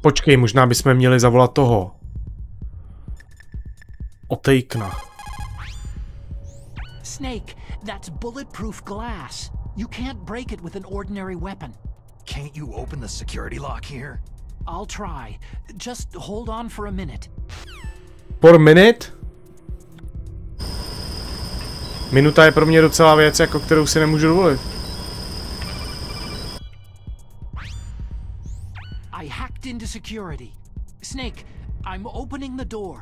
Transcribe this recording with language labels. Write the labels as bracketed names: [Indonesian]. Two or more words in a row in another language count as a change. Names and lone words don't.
[Czech] Počkej, možná bychom měli zavolat toho. Otejkna. [English] Snake, that's bulletproof glass. You can't break it with an ordinary weapon. Can't you open the security lock here? I'll try. Just hold on for a minute. For a minute? [Czech] Minuta je pro mě docela věc, jako kterou si nemůžu dovolit. [English] I hacked into security. Snake, I'm opening the door.